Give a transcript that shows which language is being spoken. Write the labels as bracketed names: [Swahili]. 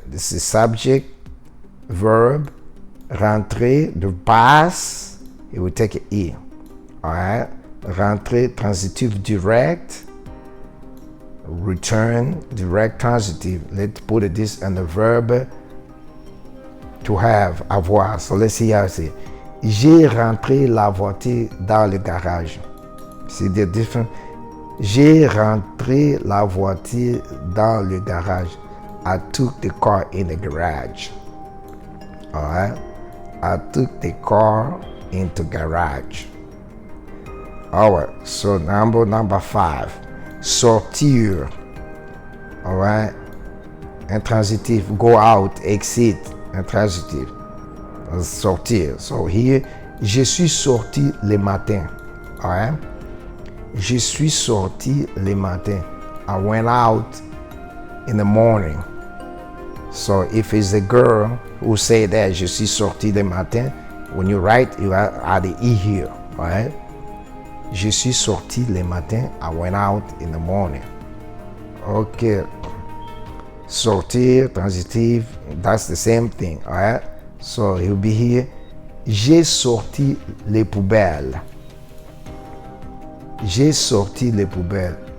[English] This is subject, verb, rentrer, the past. It will take an e. All right. Rentrer, transitive, direct. Return, direct, transitive. Let's put this and the verb to have, avoir. So let's see how I say. [French] J'ai rentré la voiture dans le garage. [English] See the difference? [French] J'ai rentré la voiture dans le garage. [English] I took the car in the garage. Alright? I took the car into garage. Alright, so number 5. Sortir. Alright? Intransitive, go out, exit. Intransitive. Sortir. [French] So here, je suis sorti le matin. Alright? Je suis sorti le matin. [English] I went out in the morning. So if it's a girl who say that, je suis sorti le matin, when you write, you add the e here. Alright? [French] Je suis sorti le matin. [English] I went out in the morning. Okay. Sortir, transitive, that's the same thing. Alright? So he'll be here. [French] J'ai sorti les poubelles. J'ai sorti les poubelles.